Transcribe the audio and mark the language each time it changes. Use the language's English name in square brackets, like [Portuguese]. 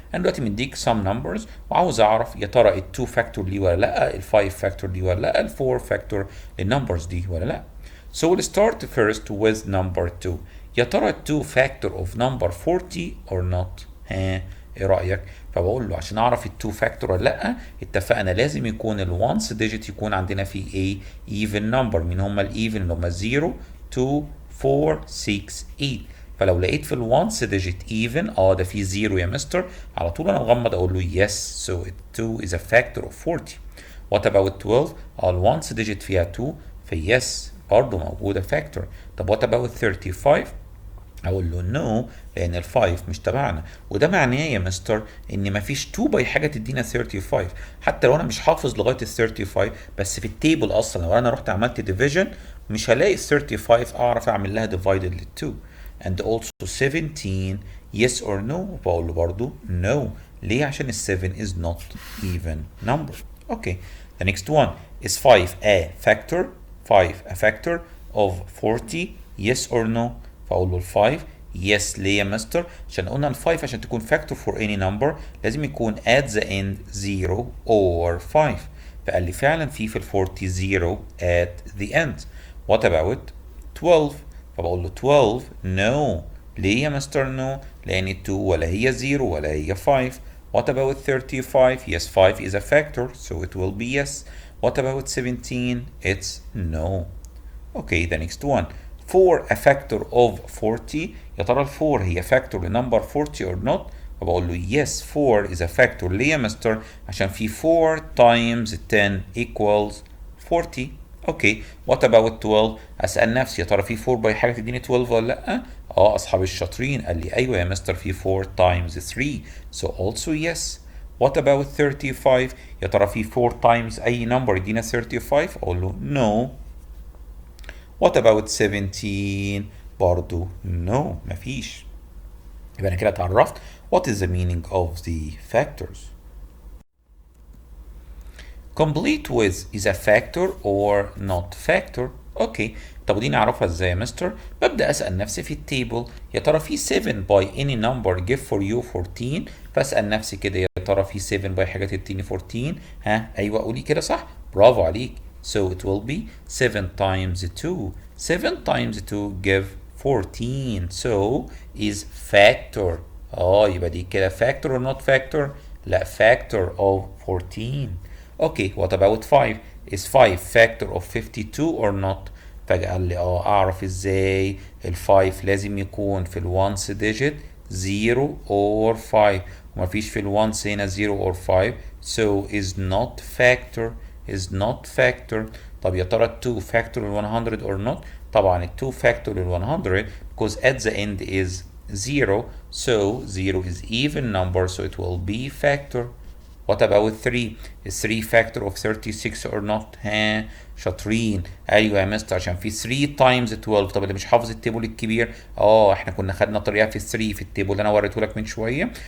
[Arabic] أنا دلوقتي مديك some numbers وعاوز أعرف يا ترى ال 2 factor دي ولا لأ، ال 5 factor دي ولا لأ، ال 4 factor للنمبرز دي ولا لأ. [English] So we'll start first with number 2. [Arabic] يا ترى [English] 2 factor of number 40 or not؟ [Arabic] ايه رأيك؟ فبقول له عشان اعرف ال 2 factor ولا لا، اتفقنا لازم يكون ال once digit يكون عندنا فيه ايه؟ [English] even number. [Arabic] مين هم ال even؟ اللي هم 0 2 4 6 8. فلو لقيت في الوانس ديجيت even ده في 0 يا مستر، على طول انا مغمض اقول له yes. [English] So 2 is a factor of 40. What about 12؟ [Arabic] الوانس ديجيت فيها 2 في yes برضه موجودة factor. طب [English] what about 35؟ [Arabic] اقول له نو لان ال 5 مش تبعنا، وده معناه يا مستر ان مفيش 2 باي حاجه تدينا 35. حتى لو انا مش حافظ لغايه ال 35 بس في التيبل اصلا لو انا رحت عملت ديفيجن مش هلاقي ال 35 اعرف اعمل لها ديفايدد لل 2. [English] and also 17 yes or no، [Arabic] بقول له برضه [English] no. [Arabic] ليه؟ عشان ال [English] 7 is not even number. Okay, the next one is 5 a factor. 5 a factor of 40 yes or no. [Arabic] فاقول له ال 5 yes. ليه يا مستر؟ عشان قلنا ال 5 عشان تكون [English] factor for any number [Arabic] لازم يكون [English] at the end 0 or 5. [Arabic] فقال لي فعلا في ال 40 [English] 0 at the end. What about 12؟ [Arabic] فبقول له [English] 12 no. [Arabic] ليه يا مستر no؟ لأن 2 ولا هي 0 ولا هي 5. [English] What about 35؟ Yes, 5 is a factor, so it will be yes. What about 17؟ It's no. Okay, the next one. 4 a factor of 40. [Arabic] يا ترى ال 4 هي [English] factor لنمبر 40 or not؟ [Arabic] فبقول له [English] yes 4 is a factor. [Arabic] ليه يا مستر؟ عشان في [English] 4 times 10 equals 40. [Arabic] اوكي [English] what about 12؟ [Arabic] اسال نفسي يا ترى في 4 باي حاجه تديني 12 ولا لا؟ اصحاب الشاطرين قال لي ايوه يا مستر في 4 times 3 [English] so also yes. What about 35؟ [Arabic] يا ترى في 4 times اي نمبر يدينا 35؟ اقول له no. [English] What about 17؟ [Arabic] برضو [English] no مفيش. [Arabic] يبقى انا كده اتعرفت [English] what is the meaning of the factors. complete with is a factor or not factor. [Arabic] اوكي طب ودي نعرفها ازاي يا مستر؟ ببدا اسال نفسي في التيبل يا ترى في 7 [English] by any number give for you 14. [Arabic] فاسال نفسي كده يا ترى في 7 by حاجه تديني 14؟ ايوه قولي كده صح، برافو عليك. [English] So it will be 7 times 2. 7 times 2 give 14. So is factor. [Arabic] يبقى دي كده [English] factor or not factor؟ [Arabic] لا factor of 14. [English] Okay, what about 5? Is 5 factor of 52 or not؟ [Arabic] فجأة قال لي اعرف ازاي؟ ال 5 لازم يكون في ال [English] once digit 0 or 5 [Arabic] ومفيش في ال [English] once هنا 0 or 5 so is not factor. is not factor. [Arabic] طب يا ترى [English] 2 factor ال 100 or not؟ [Arabic] طبعا ال [English] 2 factor ال 100 because at the end is 0 so 0 is even number so it will be factor. What about 3؟ is 3 factor of 36 or not؟ شاطرين. [Arabic] ايوه يا مستر عشان في [English] 3 times 12. [Arabic] طب اللي مش حافظ التيبل الكبير احنا كنا خدنا طريقه في 3 في التيبل اللي انا وريته لك من شويه.